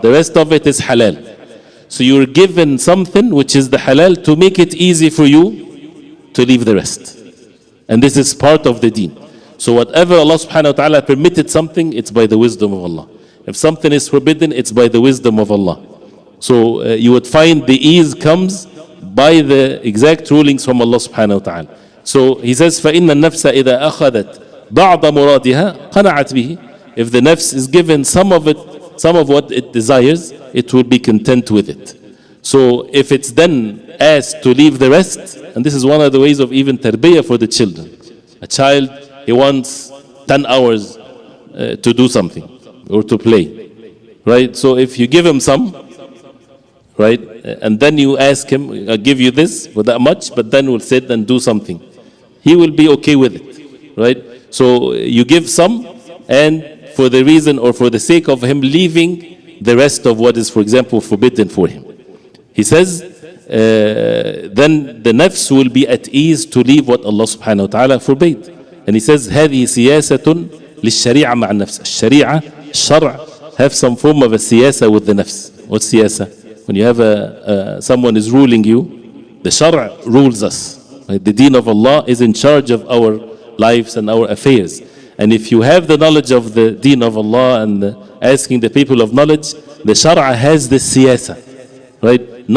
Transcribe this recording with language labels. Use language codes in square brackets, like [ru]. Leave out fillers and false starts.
[en] The rest of it is halal. So you're given something which is the halal to make it easy for you to leave the rest. And this is part of the deen. So whatever Allah subhanahu wa ta'ala permitted something, it's by the wisdom of Allah. If something is forbidden, it's by the wisdom of Allah. So you would find the ease comes by the exact rulings from Allah subhanahu wa ta'ala. So he says, [ar] فَإِنَّ النَّفْسَ إِذَا أَخَذَتْ بَعْضَ مُرَادِهَا قَنَعَتْ بِهِ. [en] If the nafs is given some of it, some of what it desires, it will be content with it. So if it's then asked to leave the rest, and this is one of the ways of even tarbiyah for the children. A child, he wants 10 hours to do something or to play, right? So if you give him some, right, and then you ask him, I'll give you this for that much, but then we'll sit and do something. He will be okay with it, right? So you give some, and for the reason or for the sake of him leaving the rest of what is, for example, forbidden for him. He says, then the nafs will be at ease to leave what Allah subhanahu wa ta'ala forbade. And he says, [ar] هذه سياسة للشريعة مع النفس. [en] الشريعة, الشرع, have some form of a siyasa with the nafs. What's siyasa? When you have someone is ruling you, the shara rules us. Right? The deen of Allah is in charge of our lives and our affairs. And if you have the knowledge of the deen of Allah and asking the people of knowledge, the shara has this siyasa, right?